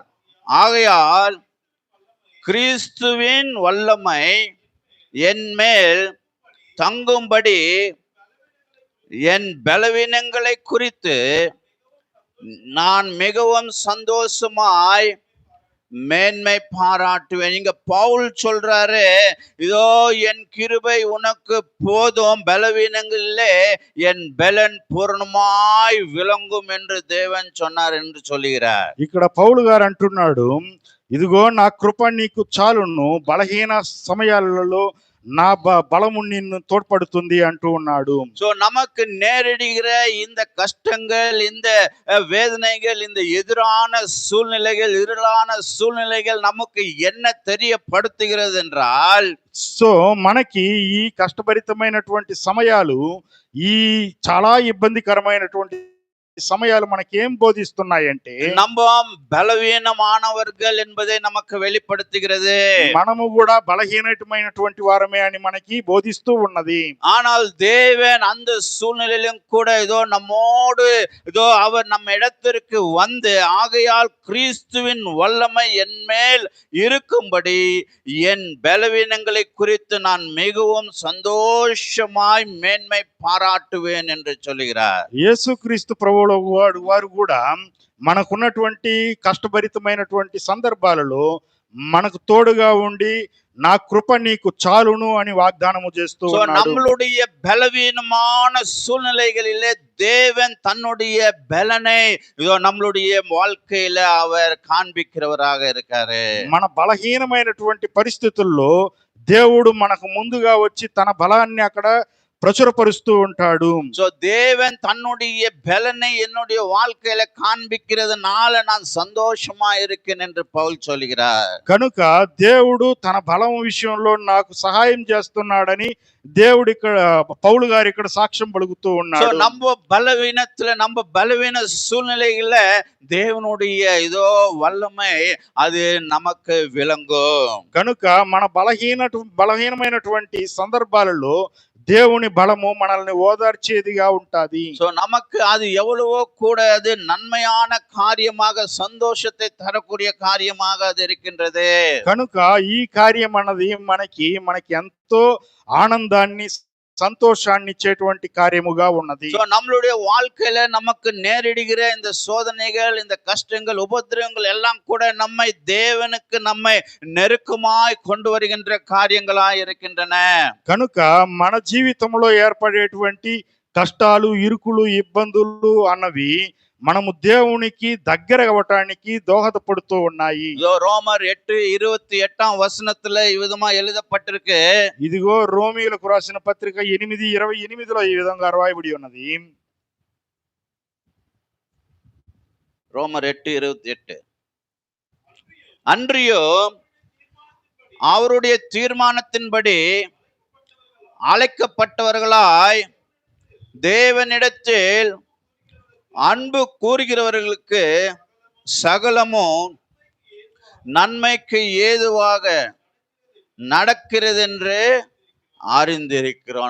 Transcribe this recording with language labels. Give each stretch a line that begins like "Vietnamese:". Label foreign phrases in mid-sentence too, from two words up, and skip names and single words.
Tamil: ஆகையால் கிறிஸ்துவின் வல்லமை என் மேல் தங்கும்படி என் பலவீனங்களை குறித்து நான் மிகவும் சந்தோஷமாய் மேன்மை பாராட்டுவேன். இங்க பவுல் சொல்றாரு, இதோ என் கிருபை உனக்கு போதும், பலவீனங்களிலே என் பலன் பூர்ணமாய் விளங்கும் என்று தேவன் சொன்னார் என்று சொல்லுகிறார்.
Telugu: ఇక్కడ పౌలు గారు అంటున్నాడు, ఇదిగో నా కృప నీకు చాలును, బలహీన సమయాలలో నా బలము నిన్ను తోడ్పడుతుంది అంటూ ఉన్నాడు.
Tamil: சோ நமக்கு நேரிடுகிற இந்த கஷ்டங்கள், இந்த வேதனைகள், இந்த எதிரான சூழ்நிலைகள், இருளான சூழ்நிலைகள் நமக்கு என்ன தெரியப்படுத்துகிறது என்றால்,
Telugu: సో మనకి ఈ కష్టభరితమైనటువంటి సమయాలు, ఈ చాలా ఇబ్బందికరమైనటువంటి సమయాలు మనకి ఏం బోధిస్తున్నాయంటే,
Tamil: நம்ம பலவீனமானவர்கள் என்பதை நமக்கு வெளிப்படுத்துகிறது.
Telugu: మనము కూడా బలహీనమైనటువంటి వారమే అని మనకి బోధిస్తూ ఉన్నది.
Tamil: ஆனால் தேவன் அந்த சூழ்நிலையிலும் கூட இதோ நம்மோடு, இதோ அவர் நம்ம இடத்திற்கு வந்து, ஆகையால் கிறிஸ்துவின் வல்லமை என் மேல் இருக்கும்படி என் பலவீனங்களை குறித்து நான் மிகவும் சந்தோஷமாய் மேன்மை பாராட்டுவேன் என்று சொல்லுகிறார்.
Telugu: యేసుక్రీస్తు ప్రభువుల వారు కూడా మనకున్నటువంటి కష్టభరితమైనటువంటి సందర్భాలలో మనకు తోడుగా ఉండి, నా కృప నీకు చాలును అని వాగ్దానము చేస్తూ ఉన్నాడు.
Tamil: நம்மளுடைய பலவீனமான சூழ்நிலைகளிலே தேவன் தன்னுடைய பலனை இதோ நம்மளுடைய வாழ்க்கையில அவர் காண்பிக்கிறவராக இருக்காரு.
Telugu: మన బలహీనమైనటువంటి పరిస్థితుల్లో దేవుడు మనకు ముందుగా వచ్చి తన బలాన్ని అక్కడ ప్రచురపరుస్తూ ఉంటాడు.
Tamil: சோ தேவன் தன்னுடைய பலனை என்னுடைய வாழ்க்கையில காண்பிக்கிறதுனால நான் சந்தோஷமா இருக்கேன் என்று பவுல் சொல்கிறார்.
Telugu: కనుక దేవుడు తన బలం విషయంలో నాకు సహాయం చేస్తున్నాడని దేవుడు ఇక్కడ పౌలు గారు ఇక్కడ సాక్ష్యం పలుకుతూ
Tamil: சோ
Telugu: ఉన్నాడు.
Tamil: நம்ம பலவீனத்துல, நம்ம பலவீன சூழ்நிலைகள்ல தேவனுடைய இதோ வல்லமை அது நமக்கு விளங்கும்.
Telugu: కనుక మన బలహీనమైనటువంటి సందర్భాలలో దేవుని బలము మనల్ని ఓదార్చేదిగా ఉంటది.
Tamil: சோ நமக்கு அது எவ்வளவோ கூட அது நன்மையான காரியமாக, சந்தோஷத்தை தரக்கூடிய காரியமாக அது இருக்கின்றது.
Telugu: కనుక ఈ కార్యం అన్నది మనకి ఎంతో ఆనందాన్ని, సంతోషాన్ని ఇచ్చేటువంటి కార్యముగా ఉన్నది.
Tamil: சோ நம்மளுடைய வாழ்க்கையில நமக்கு நேரிடுகிற இந்த சோதனைகள், இந்த கஷ்டங்கள், உபத்திரவங்கள் எல்லாம் கூட நம்மை தேவனுக்கு நம்மை நெருக்கமாய் கொண்டு வருகின்ற காரியங்களாய் இருக்கின்றன.
Telugu: కనుక మన జీవితంలో ఏర్పడేటువంటి కష్టాలు, ఇరుకులు, ఇబ్బందులు అన్నవి మనము దేవునికి దగ్గర అవ్వటానికి దోహదపడుతూ ఉన్నాయి.
Tamil: இதோ ரோமர் 8:28 இவ்விதமா எழுதப்பட்டிருக்கு.
Telugu: ఇదిగో రోమీయులకు రాసిన పత్రిక 8:28 ఈ విధంగా రాయబడి ఉన్నది.
Tamil: ரோமர் 8:28 அன்றியோ அவருடைய தீர்மானத்தின்படி அழைக்கப்பட்டவர்களாய் தேவனிடத்தில் அன்பு கூறுகிறவர்களுக்கு சகலமும் நன்மைக்கு ஏதுவாக நடக்கிறது என்று அறிந்திருக்கிறோம்.